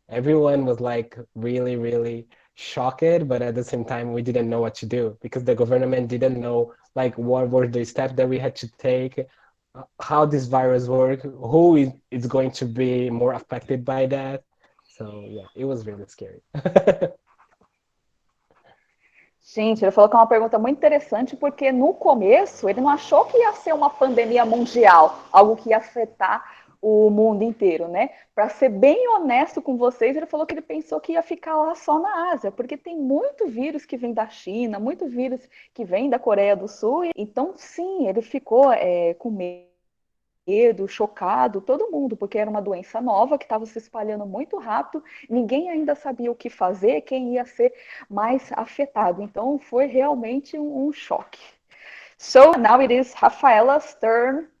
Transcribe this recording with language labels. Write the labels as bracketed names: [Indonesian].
[English] Everyone was like really, really shocked, but at the same time, we didn't know what to do because the government didn't know like what were the steps that we had to take, how this virus work, is going to be more affected by that. So yeah, it was really scary. [Portuguese] Gente, ele falou que é uma pergunta muito interessante, porque no começo ele não achou que ia ser uma pandemia mundial, algo que ia afetar o mundo inteiro, né? Para ser bem honesto com vocês, ele falou que ele pensou que ia ficar lá só na Ásia, porque tem muito vírus que vem da China, muito vírus que vem da Coreia do Sul, então sim, ele ficou com medo, chocado, todo mundo, porque era uma doença nova que estava se espalhando muito rápido, ninguém ainda sabia o que fazer, quem ia ser mais afetado. Então foi realmente um choque. [English] So now it is Rafaela's turn.